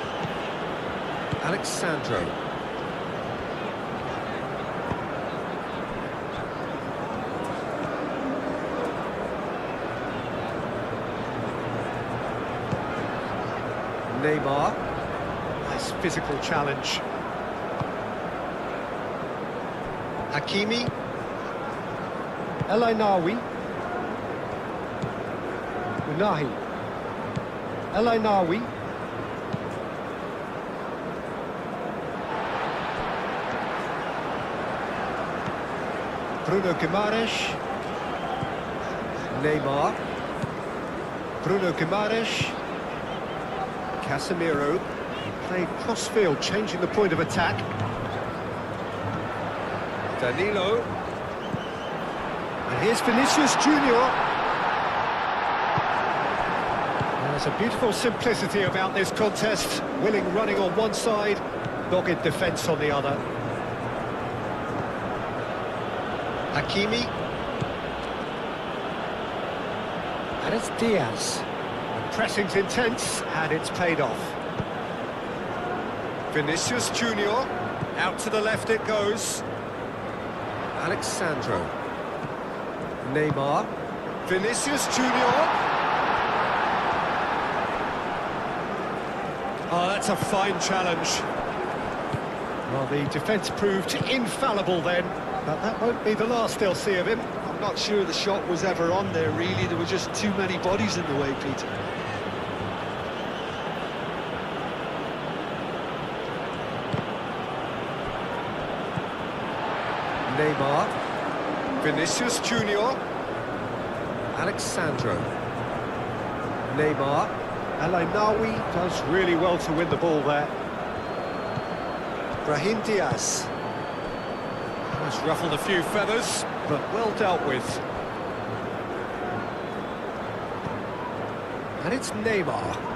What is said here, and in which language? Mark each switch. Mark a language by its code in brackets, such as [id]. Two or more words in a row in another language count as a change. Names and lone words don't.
[en] Alexandro. Neymar. Nice physical challenge. Hakimi. El Ainawi. Unahi. El Ainawi. Bruno Guimaraes. Neymar. Bruno Guimaraes. Casemiro. He played cross-field, changing the point of attack. Danilo. And here's Vinicius Junior. There's a beautiful simplicity about this contest. Willing running on one side, dogged defence on the other. Hakimi. And it's Diaz. The pressing's intense, and it's paid off. Vinicius Junior. Out to the left it goes. Alexandro. Neymar. Vinicius Junior. Oh, that's a fine challenge. Well, the defence proved infallible then, but that won't be the last they'll see of him. I'm not sure the shot was ever on there, really. There were just too many bodies in the way, Peter. Neymar. Vinicius Junior. Alexandro. Neymar. El Ainawi does really well to win the ball there. Brahim Diaz. Has ruffled a few feathers, but well dealt with. And it's Neymar.